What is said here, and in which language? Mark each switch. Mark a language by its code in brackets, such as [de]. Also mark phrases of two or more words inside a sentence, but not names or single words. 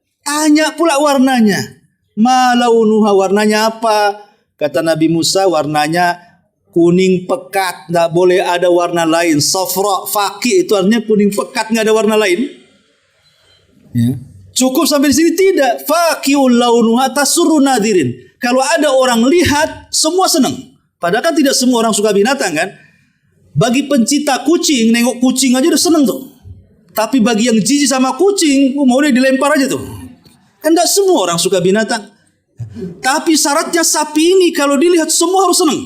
[id] Tanya pula warnanya. [ar] ما لونها, [id] warnanya apa? Kata Nabi Musa, warnanya kuning pekat, nggak boleh ada warna lain. [ar] صفراء فاقع [id] itu artinya kuning pekat, nggak ada warna lain. Ya. Cukup sampai di sini tidak. [ar] فاقع لونها تسر الناظرين. [id] Kalau ada orang lihat semua senang. Padahal kan tidak semua orang suka binatang kan. Bagi pencinta kucing, nengok kucing aja udah senang tuh. Tapi bagi yang jijik sama kucing, mau dia dilempar aja tuh. Kan tidak semua orang suka binatang. Tapi syaratnya sapi ini kalau dilihat semua harus senang.